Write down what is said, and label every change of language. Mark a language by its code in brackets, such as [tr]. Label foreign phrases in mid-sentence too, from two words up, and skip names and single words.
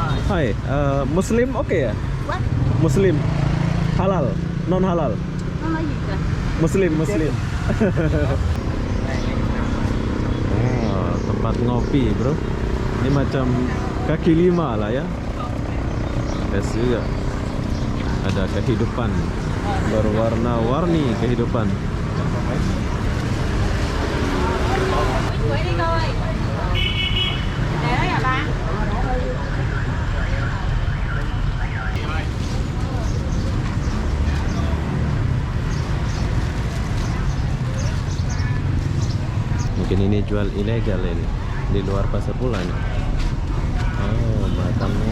[id] Hai, Muslim oke ya? [en] What? [id] Muslim, halal, non halal. [vi] Nó nói gì kìa? [id] Muslim. Oh, tempat ngopi bro. Ini macam kaki lima lah ya. Yes juga. Ada kehidupan berwarna-warni kehidupan. [vi] Quay đi coi. Để đó nhà ba. [id] Mungkin ini jual ilegal ini di luar pasar pula nih. Oh, makannya.